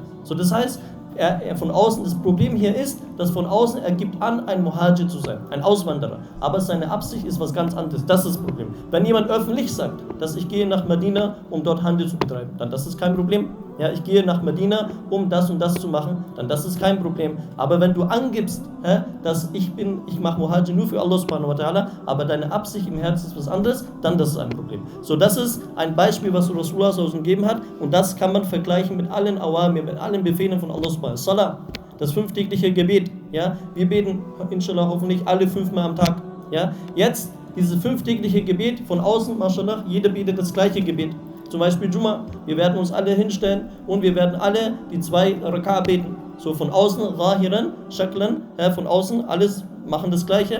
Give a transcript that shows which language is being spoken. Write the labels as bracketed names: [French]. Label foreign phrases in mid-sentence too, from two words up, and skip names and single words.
[German] So, das heißt, er von außen, das Problem hier ist, dass von außen er gibt an, ein Muhajir zu sein, ein Auswanderer. Aber seine Absicht ist was ganz anderes. Das ist das Problem. Wenn jemand öffentlich sagt, dass ich gehe nach Medina, um dort Handel zu betreiben, dann das ist kein Problem. Ja, ich gehe nach Medina, um das und das zu machen, dann das ist kein Problem. Aber wenn du angibst, dass ich mache Muhajir nur für [Arabic] الله سبحانه وتعالى, [German] aber deine Absicht im Herzen ist was anderes, dann das ist ein Problem. So, das ist ein Beispiel, was Rasulullah gegeben hat und das kann man vergleichen mit allen Awamir, mit allen Befehlen von [Arabic] الله سبحانه وتعالى. [German] Salah, das 5-tägliche Gebet, ja, wir beten, inshallah, hoffentlich alle 5-mal am Tag, ja. Jetzt, dieses 5-tägliche Gebet, von außen, mashallah, jeder betet das gleiche Gebet. Zum Beispiel Jumma, wir werden uns alle hinstellen und wir werden alle die 2 Raka' beten. So von außen, [Arabic] ظاهرا شكلا, [German] von außen, alles machen das Gleiche.